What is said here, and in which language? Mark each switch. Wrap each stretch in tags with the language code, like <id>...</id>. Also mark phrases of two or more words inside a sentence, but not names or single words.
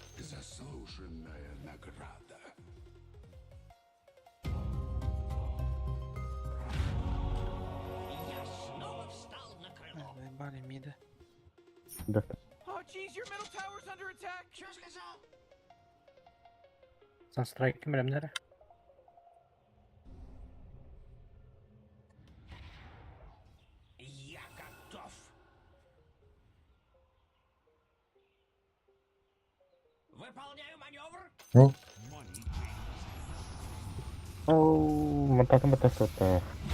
<ru>Заслуженная награда. Ладно, мида. Да.</ru> <en>Oh, jeez, your middle tower's under attack. Sunsтрike bilemleri.</en> <ru>Я готов. Выполняю маневр. Ну,</ru> <ar>منطقة متوسطة.</ar>